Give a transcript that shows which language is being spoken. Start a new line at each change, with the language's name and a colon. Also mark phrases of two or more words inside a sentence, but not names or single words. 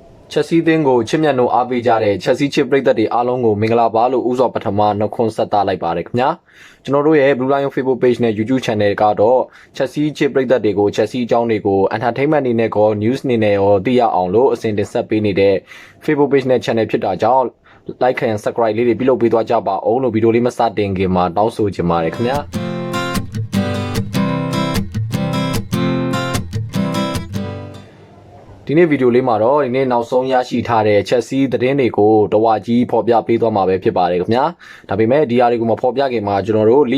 Burmese: ချက်စီးသင်းကိုချစ်မြတ်နိုးအားပေးကြတဲ့ချက်စီးချစ်ပရိသတ်တွေအားလုံးကိုမင်္ဂလာပါလို့ဥစွာပထမနှုတ်ခွန်းဆက်သလိုက်ပါတယ်ခင်ဗျာကျွန်တော်တို့ရဲ့ Blue Lion Facebook page နဲ့ YouTube channel ကတော့ချက်စီးချစ်ပရိသတ်တွေကိုချက်စီးအကြောင်းတွေကို entertainment အနေနဲ့ကော news အနေနဲ့ရောသိရအောင်လို့အစဉ်တင်ဆက်ပေးနေတဲ့ Facebook page နဲ့ channel ဖြစ်တာကြောင့်
English: like and subscribe
Burmese: လေးတွေပြုလုပ်ပေးသွားကြပါအောင်လို့ဗီဒီယိုလေးမစတင်ခင်မှာတောင်းဆိုချင်ပါတယ်ခင်ဗျာ ဒီနေ့ဗီဒီယိုလေးမှာတော့ဒီနေ့နောက်ဆုံးရရှိထားတဲ့ချက်စီးသတင်းတွေကိုတဝါကြီးဖော်ပြပေးသွားမှာပဲဖြစ်ပါတယ်ခင်ဗျာဒါပေမဲ့ဒီအရာတွေကိုမဖော်ပြခင်မှာကျွန်တော်တို့လီ